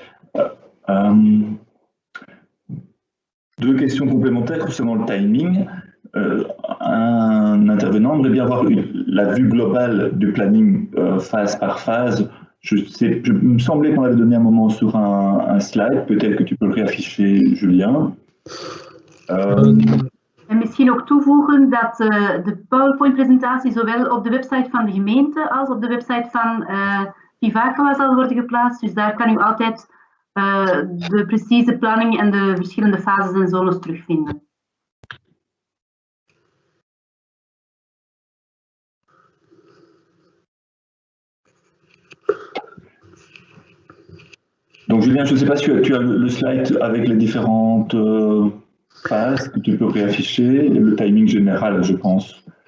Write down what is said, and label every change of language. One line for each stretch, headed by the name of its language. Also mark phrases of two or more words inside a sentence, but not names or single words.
French: Deux questions complémentaires concernant le timing. Un intervenant aimerait bien avoir la vue globale du planning phase par phase. Il me semblait qu'on avait donné un moment sur un slide. Peut-être que tu peux le réafficher, Julien.
Dutch: En misschien nog toevoegen dat de PowerPoint-presentatie zowel op de website van de gemeente als op de website van Vivacqua zal worden geplaatst. Dus daar kan u altijd de precieze planning en de verschillende fases en zones terugvinden.
French: Donc Julien, je ne sais pas si tu as le slide avec les différentes phases que tu peux réafficher, et le timing général, je pense.